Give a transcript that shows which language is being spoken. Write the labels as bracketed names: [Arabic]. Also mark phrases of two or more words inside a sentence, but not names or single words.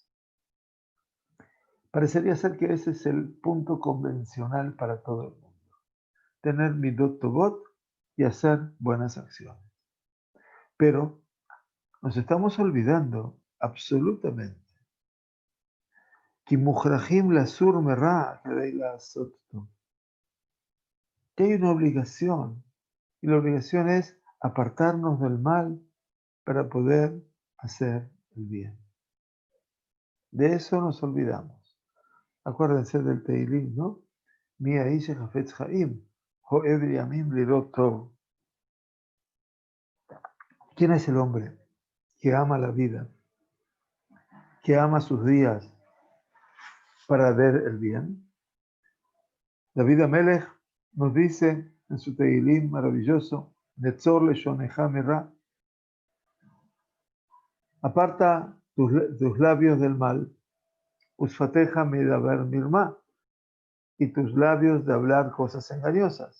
[Spanish] Parecería ser que ese es el punto convencional para todo el mundo. Tener [Hebrew] מידות טובות [Spanish] y hacer buenas acciones. Pero nos estamos olvidando absolutamente que hay una obligación, y la obligación es apartarnos del mal para poder hacer el bien. De eso nos olvidamos. Acuérdense del Teilim, ¿no? [Hebrew] מי האיש החפץ חיים, אוהב ימים לראות טוב. [Spanish] ¿Quién es el hombre que ama la vida, que ama sus días para ver el bien? David Amelech nos dice en su Teilim maravilloso, [Hebrew] נצור לשונך מרע, [Spanish] aparta tus labios del mal, [Hebrew] ושפתיך מדבר מרמה, [Spanish] y tus labios de hablar cosas engañosas.